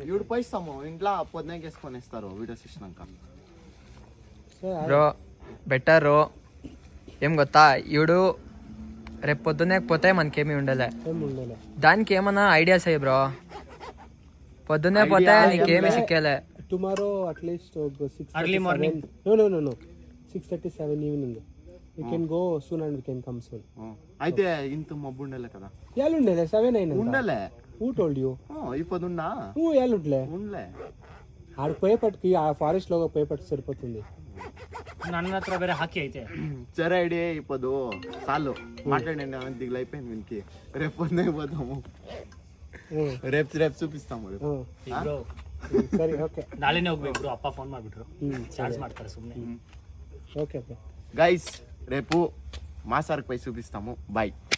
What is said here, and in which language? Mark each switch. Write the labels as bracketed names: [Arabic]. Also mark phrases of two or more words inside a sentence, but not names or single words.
[Telugu] ఇవిడు పోయిస్తాము ఇంట్లో పొద్దున్నే వేసుకొని ఇస్తారు వీడియోస్ ఇచ్చినాక బ్రో బెటరు ఏం ಗೊತ್ತಾ ఇవిడు రేపు పొద్దున్నే పోతే మనకేమీ ఉండలే ఏం ఉండలే దానికి ఏమన్నా ఐడియాస్ అయ్యి బ్రో పొద్దున్నే పోతే నీకేమీ సిక్కేలే [English] tomorrow atleast 6 Early morning. No 6:37 evening you can go soon and you can come soon [Telugu] అయితే ఇంత మబ్బు ఉండలే కదా ఏలుండలే 7 అయినా ఉండలే [English] who told you [Telugu] ఇప్పుడున్నా ఏలుండలే ఉండలే ఆడ పోయేపట్టుకి ఆ ఫారెస్ట్ లో పోయేపట్టు సరిపోతుంది [Kannada] ನನ್ನ ಹತ್ರ ಬೇರೆ ಹಾಕಿ ಐತೆ [Telugu] సరే ఐడియా ఇప్పుడు చాలు మాట్లాడండి దిగులు అయిపోయింది వీనికి రేపు పొద్దున్నే పోతాము రేపు చూపిస్తాము రేపు ಬ್ರೋ సరే ఓకే [Kannada] ನಾಳೆನೇ ಹೋಗ್ಬೇಕು ಬ್ರೋ ಅಪ್ಪ ಫೋನ್ ಮಾಡ್ಬಿಟ್ರು ಚಾರ್ಜ್ ಮಾಡ್ತಾರೆ ಸುಮ್ಮನೆ [Telugu] ఓకే గైస్ రేపు మా సార్కి పోయి చూపిస్తాము బాయ్